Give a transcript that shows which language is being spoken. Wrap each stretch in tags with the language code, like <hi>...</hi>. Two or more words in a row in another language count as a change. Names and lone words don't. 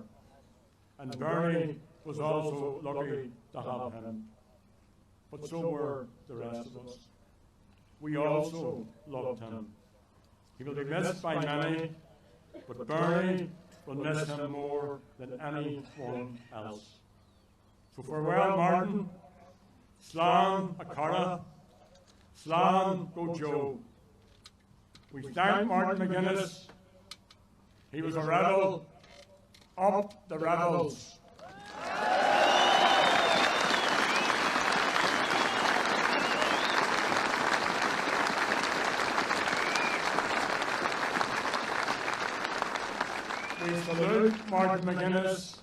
<en>And Bernie was also lucky to have him. But so were the rest of us. We also loved him. He will be missed by many, but Bernie will miss him more than anyone else. So farewell,</en> <ga>Martin. Slán a cara. Slán go Joe.</ga> <en>We thank Martin McGuinness. He was a rebel. Up the rebels. We salute Martin McGuinness.</en>